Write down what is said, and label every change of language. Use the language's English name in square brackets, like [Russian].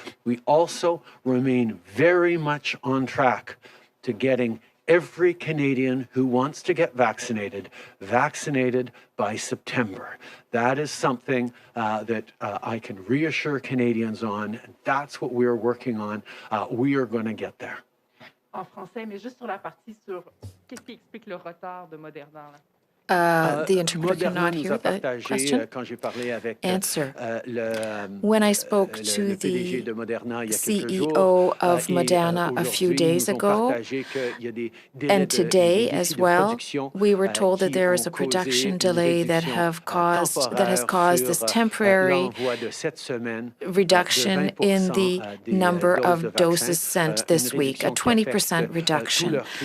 [English] We also remain very much on track to getting every Canadian who wants to get vaccinated by September. That is something that I can reassure Canadians on, and that's what we're working on. We are going to get there. [French] En français, mais juste sur la partie sur qu'est-ce qui explique le retard de Moderna, là? [English] The interpreter cannot hear the question. Answer. When I spoke to the CEO of Moderna a few days ago, and today as well, we were told that there is a production delay that has caused this temporary reduction in the number of doses sent this week, a 20% reduction.